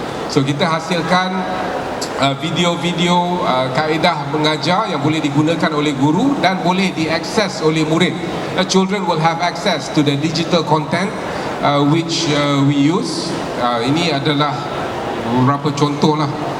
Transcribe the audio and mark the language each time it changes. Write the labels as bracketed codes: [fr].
[ms] So kita hasilkan video-video kaedah mengajar yang boleh digunakan oleh guru dan boleh diakses oleh murid. [en] Children will have access to the digital content which we use. [ms] Ini adalah beberapa contoh lah.